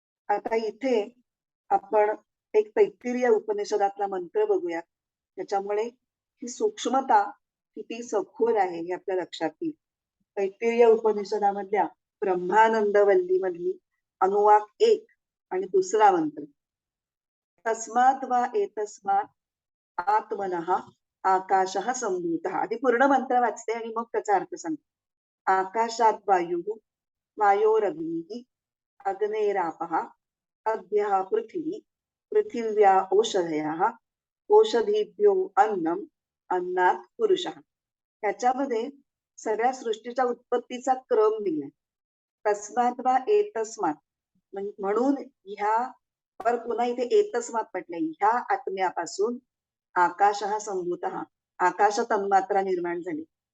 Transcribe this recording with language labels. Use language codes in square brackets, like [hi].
[mr] आता इथे आपण एक तैत्तिरीय उपनिषदातला मंत्र बघूया. त्याच्यामुळे ही सूक्ष्मता किती सखोल आहे हे आपल्या लक्षात येईल. तैत्तिरीय उपनिषदामधल्या ब्रह्मानंद वल्ली मधली अनुवाक 1 आणि दुसरा मंत्र. [sa] तस्मात् वा एतस्मात् आत्मनः आकाशः संभूतः. [mr] आधी पूर्ण मंत्र वाचते आणि मग त्याचा अर्थ सांगते. [sa] आकाशात वायुः, वायोरग्निः, अग्नेरापः, अद्यः पृथिवी, पृथिव्या ओषधयः, ओषधीभ्यो अन्नम्, अन्नात् पुरुषः. [mr] त्याच्यामध्ये सगळ्या सृष्टीच्या उत्पत्तीचा क्रम दिलाय. [sa] तस्मात् वा एतस्मात् [mr] म्हणून ह्या पर पुन्हा इथे एतस्मात् म्हटलंय. ह्या आत्म्यापासून [sa] आकाशः संभूतः, [mr] आकाश तन्मात्रा निर्माण झाली.